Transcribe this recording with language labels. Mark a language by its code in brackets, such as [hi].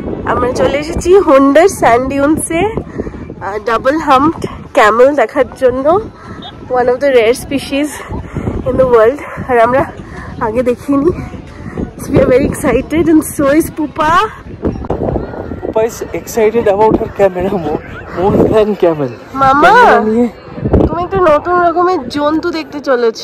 [bn] আমরা চলে এসেছি হুন্ডার স্যান্ড ডিউনসে ডাবল হাম্পড ক্যামেল দেখার জন্য, [en] One of the rare species in the world. [bn] আর আমরা আগে দেখিনি। [en] We are very excited and so is Pupa. Pupa is excited about her camera more than camel. [bn] মামা, তুমি একটা নতুন রকমের জন্তু দেখতে চলেছো।